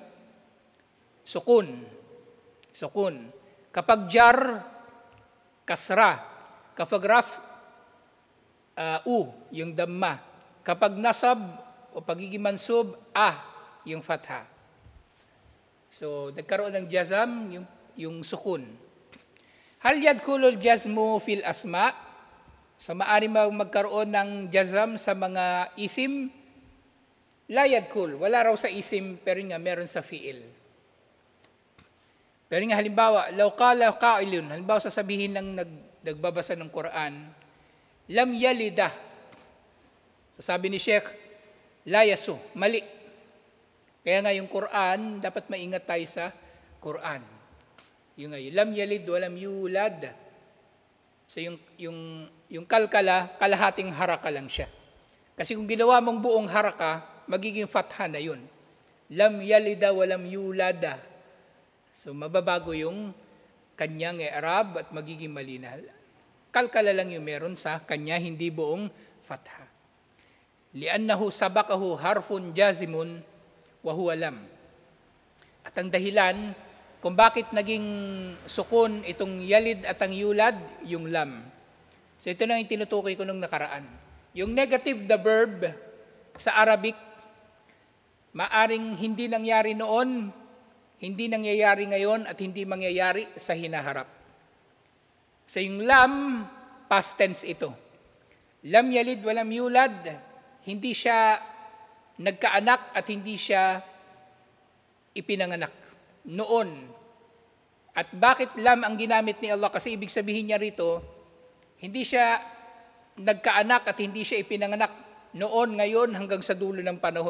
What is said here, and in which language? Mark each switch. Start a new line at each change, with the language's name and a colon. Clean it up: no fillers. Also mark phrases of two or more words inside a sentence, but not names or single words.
Arabic: Sukun. Sukun.
Filipino: Kapag jar, kasra. Kapag raf, yung damma. Kapag nasab o pagiging mansub, yung fatha. So, nagkaroon ng jazam, yung sukun.
Arabic: هل يدخل الجزم في الأسماء'?
Filipino: So, maaari magkaroon ng jazam sa mga isim,
Arabic: لا يدخل.
Filipino: Wala raw sa isim, pero nga meron sa fi'il. Pero nga halimbawa,
Arabic: لو قال قائل,
Filipino: halimbawa sasabihin ng nagbabasa ng Quran,
Arabic: لم يلدَ.
Filipino: Sasabi ni Sheikh,
Arabic: لا يصح,
Filipino: mali. Kaya nga yung Quran, dapat maingat tayo sa Quran. Yung nga,
Arabic: لم يلد ولم يولد.
Filipino: So yung kalkala, kalahating haraka lang siya. Kasi kung ginawa mong buong haraka, magiging fatha na yun.
Arabic: لم يلدَ ولم يولدَ.
Filipino: So mababago yung kanyang i'rab at magiging malina. Kalkala lang yung meron sa kanya, hindi buong fatha.
Arabic: لأنه سبقه حرف جازم وهو لم.
Filipino: At ang dahilan kung bakit naging sukun itong yalid at ang yulad, yung lam. So ito na yung tinutukoy ko nung nakaraan. Yung
English: negative the verb
Filipino: sa Arabic, maaring hindi nangyari noon, hindi nangyayari ngayon, at hindi mangyayari sa hinaharap. So yung lam, past tense ito.
Arabic: لم يلد ولم يولد,
Filipino: hindi siya nagkaanak at hindi siya ipinanganak noon. At bakit lam ang ginamit ni Allah? Kasi ibig sabihin niya rito, hindi siya nagkaanak at hindi siya ipinanganak noon, ngayon, hanggang sa dulo ng panahon.